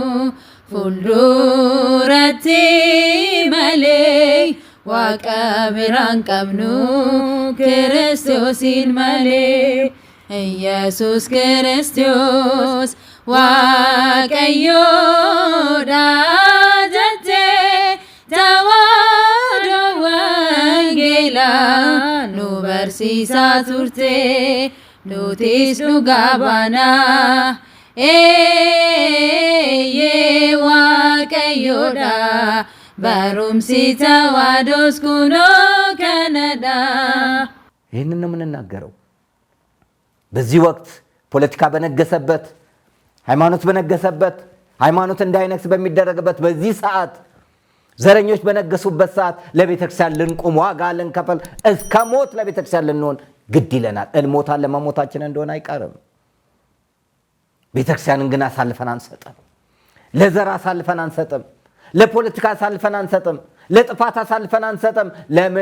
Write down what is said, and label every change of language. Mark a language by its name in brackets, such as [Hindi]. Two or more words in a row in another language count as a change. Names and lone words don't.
[Oromo] fuulduratti malee waaqa biraan qabnu Kiristoosin malee Yesus Kristos waaqayyoodha jettee tawaahidoo wangeelaa nu barsiisaa turte nutis dhugaa baanaa. waaqayyoodha barumsi tawaadoos kunoo kanadha. [Amharic] ይህንን ነው የምንናገረው። በዚህ ወቅት ፖለቲካ በነገሰበት ሃይማኖት በነገሰበት ሃይማኖት እንዳይነግስ በሚደረግበት በዚህ ሰዓት ዘረኞች በነገሱበት ሰዓት ለቤተክርስቲያን ልንቆም ዋጋ ልንከፍል እስከ ሞት ለቤተክርስቲያን ልንሆን ግድ ይለናል። እንሞታለን፣ መሞታችን እንደሆነ አይቀርም። ቤተክርስቲያንን ግን አሳልፈን አንሰጥም። ለዘር አሳልፈን አንሰጥም። ለፖለቲካ አሳልፈን አንሰጥም። ለጥፋት አሳልፈን አንሰጥም። ለምን?